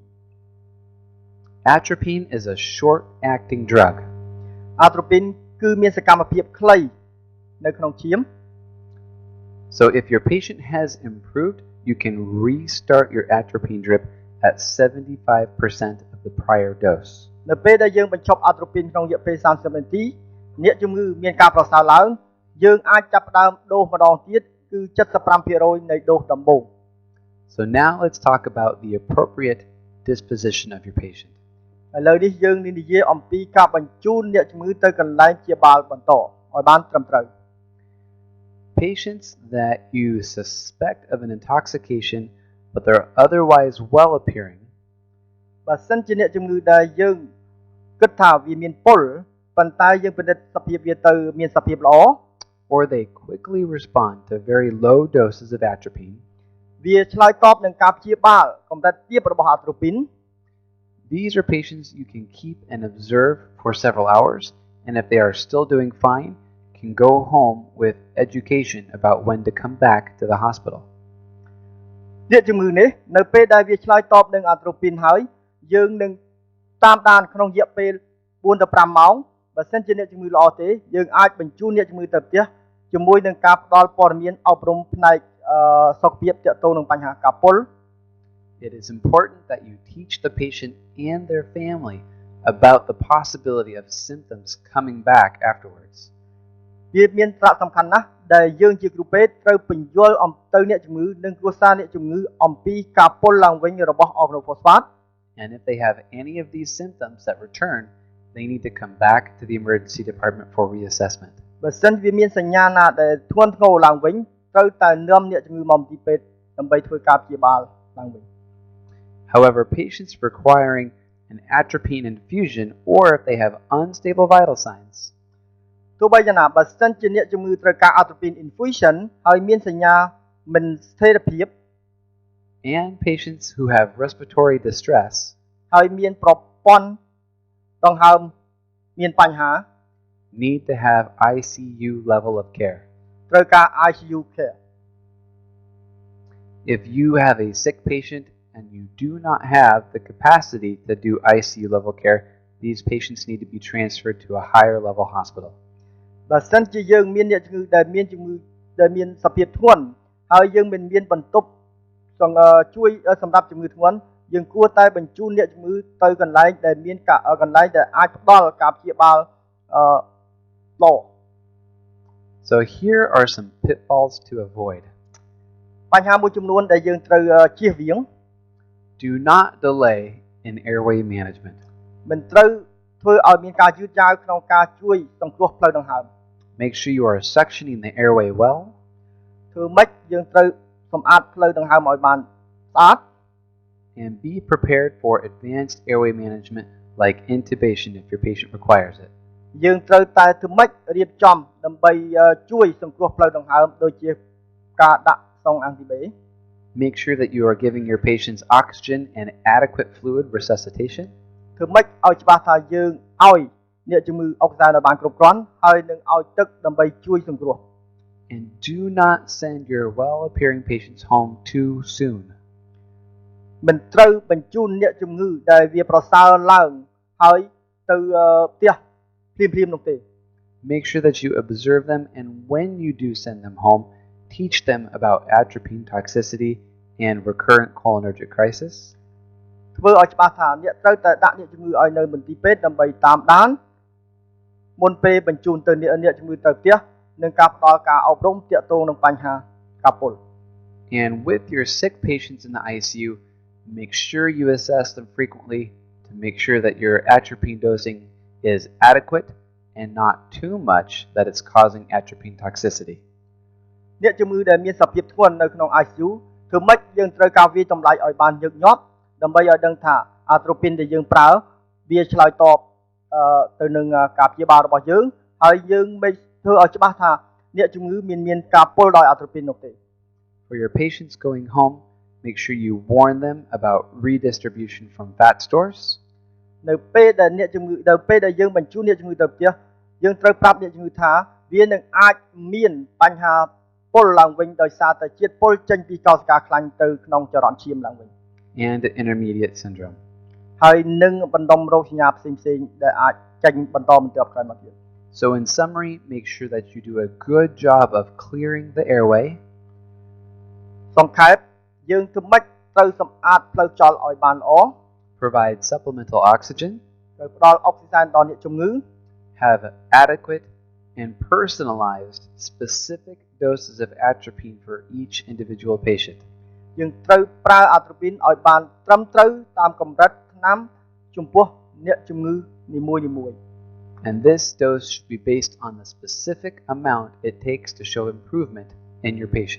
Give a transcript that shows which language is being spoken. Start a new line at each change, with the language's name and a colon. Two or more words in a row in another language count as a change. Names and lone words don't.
English: Atropine is a short-acting drug.
Khmer: atropine គឺមានសកម្មភាពខ្លីនៅក្នុងឈាម
English: So if your patient has improved, you can restart your atropine drip at 75% of the prior dose.
Khmer: នៅពេលដែលយើងបញ្ឈប់អាត្រូពីនក្នុងរយៈពេល30នាទីអ្នកជំងឺមានការប្រសើរឡើងយើងអាចចាប់ផ្ដើមដូសម្ដងទៀតគឺ 75% នៃដូសដំបូង
English: So now let's talk about the appropriate disposition of your patient.
Khmer: ឥឡូវនេះយើងនឹងនិយាយអំពីការបញ្ជូនអ្នកជំងឺទៅកន្លែងព្យាបាលបន្តឲ្យបានត្រឹមត្រូវ
English: Patients that you suspect of an intoxication but they're otherwise well appearing,
Khmer: បើសិនជាអ្នកជំងឺដែលយើងគិតថាវាមានពុលប៉ុន្តែយើងពិនិត្យសភាពវាទៅមានសភាពល្អ
English: or they quickly respond to very low doses of atropine,
Khmer: វាឆ្លើយតបនឹងការព្យាបាលកម្រិតទាបរបស់អាត្រូពីន
English: these are patients you can keep and observe for several hours, and if they are still doing fine, can go home with education about when to come back to the hospital.
Khmer: អ្នកជំងឺនេះនៅពេលដែលវាឆ្លើយតបនឹងអាត្រូពីនហើយយើងនឹងតាមដានក្នុងរយៈពេល 4 ទៅ 5 ម៉ោងបើសិនជាអ្នកជំងឺល្អទេយើងអាចបញ្ជូនអ្នកជំងឺទៅផ្ទះជាមួយនឹងការផ្ដល់ព័ត៌មានអប់រំផ្នែកសុខភាពទាក់ទងនឹងបញ្ហាការពុល
English: It is important that you teach the patient and their family about the possibility of symptoms coming back afterwards.
Khmer: វាមានសារៈសំខាន់ណាស់ដែលយើងជាគ្រូពេទ្យត្រូវពន្យល់អំទៅអ្នកជំងឺនិងគ្រួសារអ្នកជំងឺអំពីការពុលឡើងវិញរបស់ Organophosphate.
English: And if they have any of these symptoms that return, they need to come back to the emergency department for reassessment.
Khmer: បើសិនវាមានសញ្ញាណាដែលធ្ងន់ធ្ងរឡើងវិញត្រូវតែនាំអ្នកជំងឺមកទីពេទ្យដើម្បីធ្វើការព្យាបាលឡើងវិញ
English: However, patients requiring an atropine infusion or if they have unstable vital signs,
Khmer: ទោះបីយ៉ាងណាបើសិនជាអ្នកជំងឺត្រូវការ
English: atropine infusion
Khmer: ហើយមានសញ្ញាមិនស្ថិរភាព
English: and patients who have respiratory distress,
Khmer: ហើយមានប្រព័ន្ធដង្ហើមមានបញ្ហា
English: need to have ICU level of care.
Khmer: ត្រូវការ
English: ICU care If you have a sick patient and you do not have the capacity to do ICU level care, these patients need to be transferred to a higher level hospital.
Khmer: បើសិនជាយើងមានអ្នកជំងឺដែលមានជំងឺដែលមានសភាពធ្ងន់ហើយយើងមិនមានបន្ទប់ជួយសម្រាប់ជំងឺធ្ងន់យើងគួរតែបញ្ជូនអ្នកជំងឺទៅកន្លែងដែលមានកន្លែងដែលអាចផ្ដល់ការព្យាបាលល្អ
English: So here are some pitfalls to avoid.
Khmer: បញ្ហាមួយចំនួនដែលយើងត្រូវជៀសវាង
English: Do not delay in airway management.
Khmer: មិនត្រូវធ្វើឲ្យមានការយឺតយ៉ាវក្នុងការជួយសង្គ្រោះផ្លូវដង្ហើម
English: Make sure you are suctioning the airway well.
Khmer: ធ្វើម៉េចយើងត្រូវសម្អាតផ្លូវដង្ហើមឲ្យបានស្អាត
English: And be prepared for advanced airway management like intubation if your patient requires it.
Khmer: យើងត្រូវតែធ្វើម៉េចរៀបចំដើម្បីជួយសង្គ្រោះផ្លូវដង្ហើមដូចជាការដាក់សងអាំងទីបេ
English: Make sure that you are giving your patients oxygen and adequate fluid resuscitation.
Khmer: ធ្វើម៉េចឲ្យច្បាស់ថាយើងឲ្យអ្នកជំងឺអុកស៊ីហ្សែនឲ្យបានគ្រប់គ្រាន់ហើយនឹងឲ្យទឹកដើម្បីជួយសង្គ្រោះ
English: And do not send your well-appearing patients home too soon.
Khmer: មិនត្រូវបញ្ជូនអ្នកជំងឺដែលវាប្រសើរឡើងហើយទៅផ្ទះភ្លាមៗនោះទេ
English: Make sure that you observe them, and when you do send them home, teach them about atropine toxicity and recurrent cholinergic crisis.
Khmer: ធ្វើឲ្យច្បាស់ថាអ្នកត្រូវតែដាក់អ្នកជំងឺឲ្យនៅមន្ទីរពេទ្យដើម្បីតាមដានមុនពេលបញ្ជូនទៅអ្នកជំងឺទៅផ្ទះនិងការផ្ដល់ការអប់រំទាក់ទងនឹងបញ្ហាការពុល
English: And with your sick patients in the ICU, make sure you assess them frequently to make sure that your atropine dosing is adequate and not too much that it's causing atropine toxicity.
Khmer: អ្នកជំងឺដែលមានសភាពធ្ងន់នៅក្នុង ICU ធ្វើម៉េចយើងត្រូវការវាតម្លៃឲ្យបានញឹកញាប់ដើម្បីឲ្យដឹងថាអាត្រូពីនដែលយើងប្រើវាឆ្លើយតបទៅនឹងការព្យាបាលរបស់យើងហើយយើងមិនធ្វើឲ្យច្បាស់ថាអ្នកជំងឺមានការពុលដោយអាត្រូពីននោះទេ
English: For your patients going home, make sure you warn them about redistribution from fat stores.
Khmer: នៅពេលដែលអ្នកជំងឺនៅពេលដែលយើងបញ្ជូនអ្នកជំងឺទៅផ្ទះយើងត្រូវប្រាប់អ្នកជំងឺថាវានឹងអាចមានបញ្ហាពុលឡើងវិញដោយសារតែជាតិពុលចេញពីកោសិកាខ្លាញ់ទៅក្នុងចរន្តឈាមឡើងវិញ
English: and intermediate syndrome.
Khmer: ហើយនឹងបណ្ដុំរោគសញ្ញាផ្សេងៗដែលអាចចេញបន្តបន្ទាប់ក្រោយមកទៀត
English: So in summary, make sure that you do a good job of clearing the airway.
Khmer: សង្ខេបយើងធ្វើម៉េចត្រូវសម្អាតផ្លូវខ្យល់ឲ្យបានល្អ
English: Provide supplemental oxygen.
Khmer: ត្រូវផ្ដល់អុកស៊ីសែនដល់អ្នកជំងឺ
English: have adequate and personalized specific doses of atropine for each individual patient.
Khmer: យើងត្រូវប្រើអាត្រូពីនឲ្យបានត្រឹមត្រូវតាមកម្រិតថ្នាំចំពោះអ្នកជំងឺនីមួយៗ
English: And this dose should be based on the specific amount it takes to show improvement in your patient.